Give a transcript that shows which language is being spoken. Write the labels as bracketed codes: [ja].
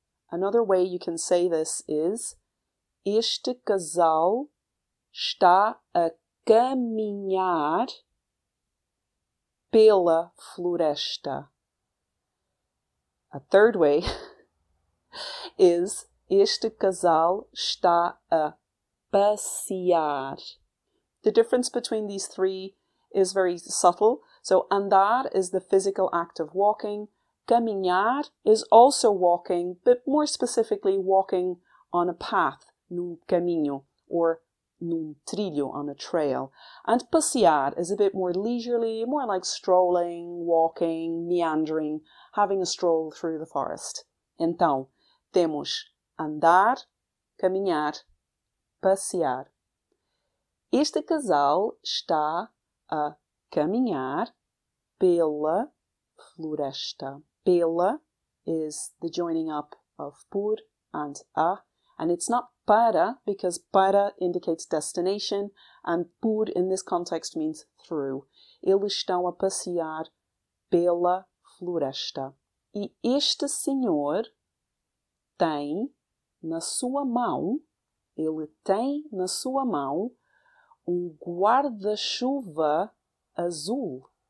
[en] Another way you can say this is: [pt] este casal está a caminhar pela floresta. [en] A third way is: [pt] este casal está a passear. [en] The difference between these three is very subtle. So andar is the physical act of walking. Caminhar is also walking, but more specifically walking on a path, [pt] num caminho, [en] or [pt] num trilho, [en] on a trail. And passear is a bit more leisurely, more like strolling, walking, meandering, having a stroll through the forest. [pt] Então, temos andar, caminhar, passear. Este casal está a caminhar pela floresta. [en] Pela is the joining up of por and a, and it's not para because para indicates destination and por in this context means through. [pt] Eles estão a passear pela floresta. E este senhor tem na sua mão, ele tem na sua mão um guarda-chuva azul.